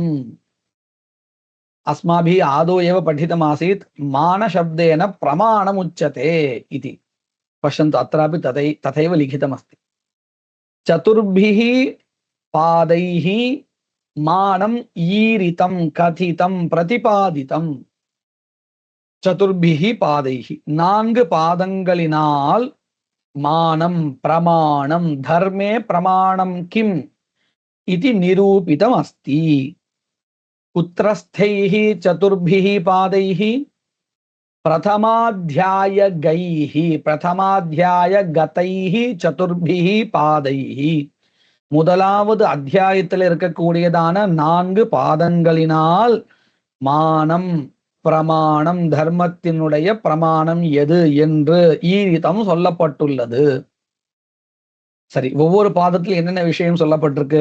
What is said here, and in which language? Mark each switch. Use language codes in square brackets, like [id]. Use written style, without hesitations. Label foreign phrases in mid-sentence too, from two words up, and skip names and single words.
[sa] अस्माभिः आदौ एव पठितमासीत् मानशब्देन प्रमाणमुच्यते इति. पश्यन्तु, अत्रापि तथैव लिखितमस्ति. चतुर्भिः पादैः मानम ईरितं कथितं प्रतिपादितं. चतुर्भिः पादैः, 4 பாதங்களினால் मानम् प्रमाणम् धर्मे प्रमाणम् किम् इति निरूपितम् अस्ति. कुत्रस्थैः चतुर्भिः पादैः? प्रथमाध्यायगतैः चतुर्भिः पादैः. [ta] முதலாவது அத்தியாயத்தில் இருக்கக்கூடியதான 4 பாதங்களினால் மானம் பிரமாணம், தர்மத்தினுடைய பிரமாணம் எது என்று ஈரிதம் சொல்லப்பட்டுள்ளது. சரி, ஒவ்வொரு பாதத்தில் என்னென்ன விஷயம் சொல்லப்பட்டிருக்கு?